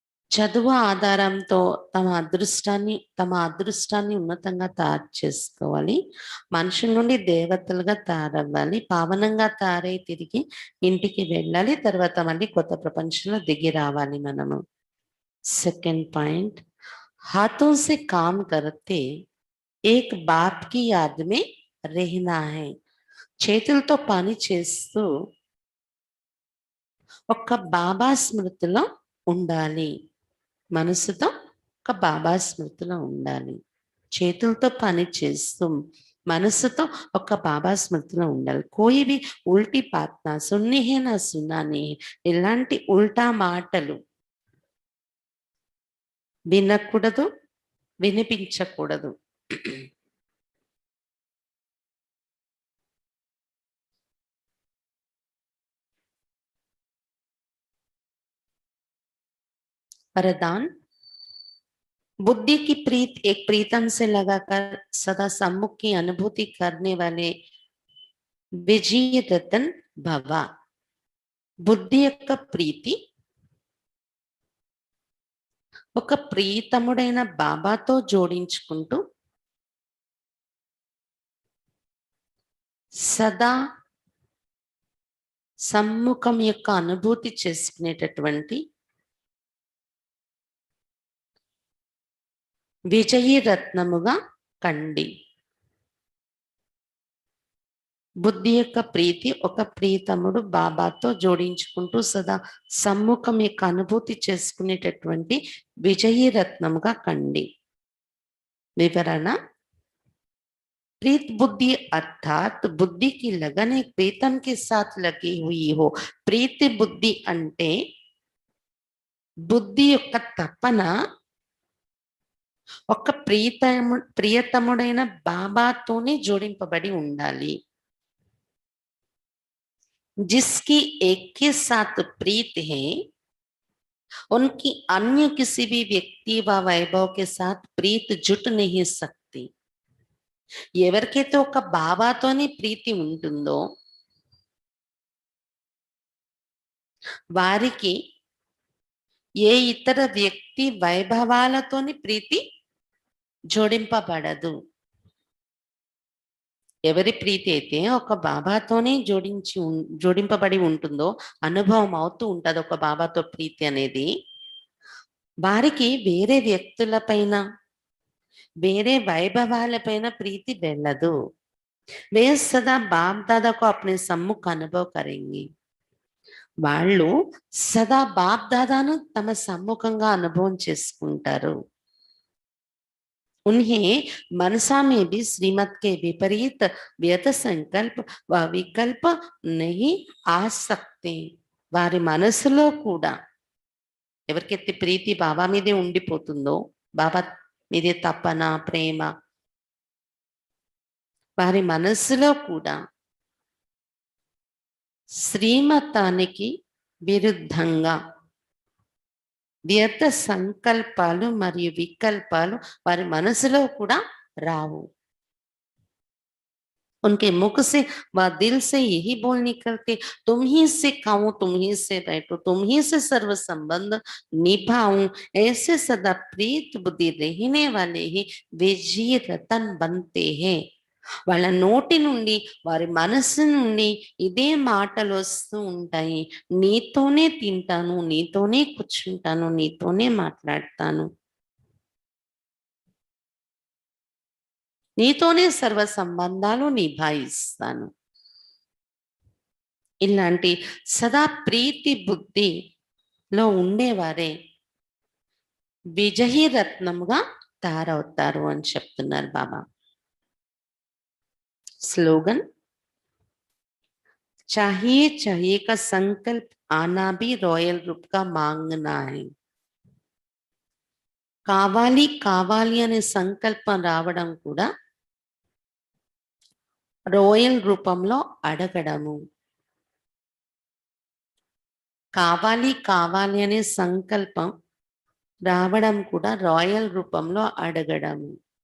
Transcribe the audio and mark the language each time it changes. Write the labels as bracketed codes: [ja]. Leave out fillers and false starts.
[te] చదువు ఆధారంతో తమ అదృష్టాన్ని ఉన్నతంగా తయారు చేసుకోవాలి. మనుషుల నుండి దేవతలుగా తయారవ్వాలి. పావనంగా తయారై తిరిగి ఇంటికి వెళ్ళాలి. తర్వాత మళ్ళీ కొత్త ప్రపంచంలో దిగి రావాలి మనము. [en] second point, [hi] हाथों से काम करते एक बाप की याद में रहना है. [te] చేతులతో పని చేస్తూ ఒక్క బాబా స్మృతిలో ఉండాలి. మనసుతో ఒక బాబా స్మృతిలో ఉండాలి. చేతులతో పని చేస్తూ మనసుతో ఒక్క బాబా స్మృతిలో ఉండాలి. [hi] కోయి బి ఉల్టీ బాత్ నా సున్ని హే నా సున్నా నీ, [te] ఇలాంటి ఉల్టా మాటలు వినకూడదు, వినిపించకూడదు. [hi] वरदान, बुद्धि की प्रीत एक प्रीतम से लगाकर सदा सम्मुख की अनुभूति करने वाले विजय रतन भव. [te] బుద్ధి యొక్క ప్రీతి ఒక ప్రియతముడైన బాబాతో జోడించుకుంటూ సదా సమ్ముఖం యొక్క అనుభూతి చేసుకునేటటువంటి విజయీ రత్నముగా కండి. బుద్ధి యొక్క ప్రీతి ఒక ప్రియతముడు బాబాతో జోడించుకుంటూ సదా సమ్ముఖం యొక్క అనుభూతి చేసుకునేటటువంటి విజయీ రత్నముగా కండి. [hi] వివరణ, प्रीत बुद्धि अर्थात बुद्धि की लगन एक प्रीतम के साथ लगी हुई हो. [te] प्रीति बुद्धि అంటే బుద్ధి యొక్క తపన ఒక ప్రియతముడైన బాబాతోనే జోడింపబడి ఉండాలి. [hi] जिसकी एक के साथ प्रीत है उनकी अन्य किसी भी व्यक्ति व वैभव के साथ प्रीत जुट नहीं सकती. [te] ఎవరికైతే ఒక బాబాతోని ప్రీతి ఉంటుందో వారికి ఏ ఇతర వ్యక్తి వైభవాలతోని ప్రీతి జోడింపబడదు. ఎవరి ప్రీతి అయితే ఒక బాబాతోనే జోడింపబడి ఉంటుందో, అనుభవం అవుతూ ఉంటుంది ఒక బాబాతో ప్రీతి అనేది, వారికి వేరే వ్యక్తులపైన వేరే వైభవాలపైన ప్రీతి వెళ్ళదు. [hi] वे सदा बाप दादा को अपने सम्मुख अनुभव करेंगे. [te] వాళ్ళు సదా బాప్ దాదాను తమ సమ్ముఖంగా అనుభవం చేసుకుంటారు. [hi] उन्हें मनसा में भी श्रीमत के विपरीत व्यर्थ संकल्प व विकल्प नहीं आ सकते. [te] వారి మనసులో కూడా ఎవరికైతే ప్రీతి బాబా మీదే ఉండిపోతుందో, బాబా మీదే తపన ప్రేమ, వారి మనస్సులో కూడా శ్రీమతానికి విరుద్ధంగా వ్యర్థ సంకల్పాలు మరియు వికల్పాలు వారి మనసులో కూడా రావు. [hi] उनके मुख से व दिल से यही बोल निकलते, तुम ही से खाऊं, तुम ही से बैठो, तुम ही से सर्व संबंध निभाऊं. ऐसे सदा प्रीत बुद्धि रहने वाले ही विजय रतन बनते हैं. [te] వాళ్ళ నోటి నుండి వారి మనస్సు నుండి ఇదే మాటలు వస్తూ ఉంటాయి. నీతోనే తింటాను, నీతోనే కూర్చుంటాను, నీతోనే మాట్లాడతాను, నీతోనే సర్వ సంబంధాలు నిభాయిస్తాను. ఇలాంటి సదా ప్రీతి బుద్ధిలో ఉండేవారే విజయీ రత్నముగా తయారవుతారు అని చెప్తున్నారు బాబా. [hi] स्लोगन, चाहिए चाहिए का संकल्प आना भी रॉयल रूप का मांगना है. [te] కావాలి కావాలి అనే సంకల్పం రావడం కూడా రాయల్ రూపంలో అడగడము. కావాలి కావాలి అనే సంకల్పం రావడం కూడా రాయల్ రూపంలో అడగడము.